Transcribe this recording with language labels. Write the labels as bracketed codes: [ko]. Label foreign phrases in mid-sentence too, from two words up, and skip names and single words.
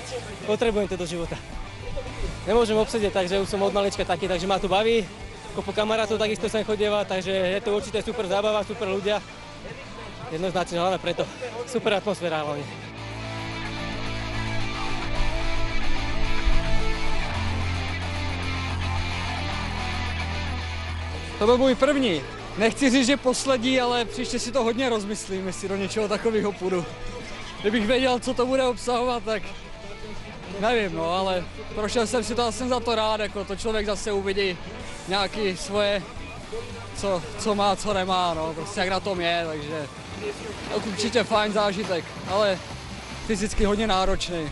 [sk] Potrebujem to do života. Nemôžem obsedieť, takže už som od malička taký, takže ma tu baví. Kopu kamarátov takisto sem chodieva, takže je to určite super zábava, super ľudia. Jednoznačne hlavne preto. Super atmosféra hlavne. [cs] To byl můj první. Nechci říct, že poslední, ale příště si to hodně rozmyslím, jestli do něčeho takového půjdu. Kdybych věděl, co to bude obsahovat, tak nevím, no, ale prošel jsem si to a jsem za to rád, jako to člověk zase uvidí nějaký svoje, co má, co nemá, no, prostě jak na tom je, takže určitě fajn zážitek, ale fyzicky hodně náročný.